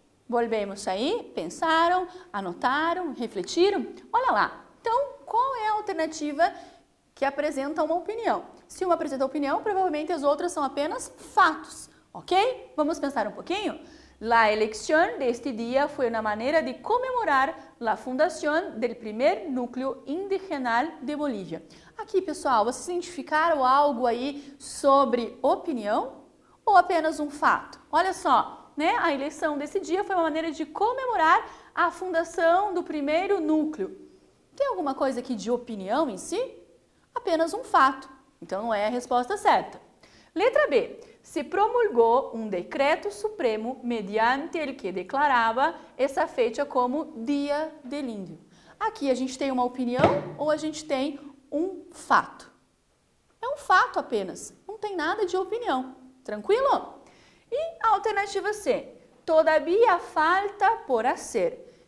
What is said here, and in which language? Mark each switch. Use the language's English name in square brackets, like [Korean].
[Portuguese] Volvemos aí, pensaram, anotaram, refletiram? Olha lá, então qual é a alternativa que apresenta uma opinião? Se uma apresenta opinião, provavelmente as outras são apenas fatos, ok? Vamos pensar um pouquinho? [Spanish] La elección de este día fue una manera de conmemorar la fundación del primer núcleo indigenal de Bolívia. [Portuguese] Aqui, pessoal, vocês identificaram algo aí sobre opinião ou apenas um fato? Olha só, né? A eleição desse dia foi uma maneira de comemorar a fundação do primeiro núcleo. Tem alguma coisa aqui de opinião em si? Apenas um fato. Então, não é a resposta certa. Letra B. Se promulgou um decreto supremo [Spanish] mediante el que [Portuguese] declarava essa feita como Dia del Índio. Aqui a gente tem uma opinião ou a gente tem um fato? É um fato apenas, não tem nada de opinião. Tranquilo? E a alternativa C. [Spanish] Todavía falta por hacer.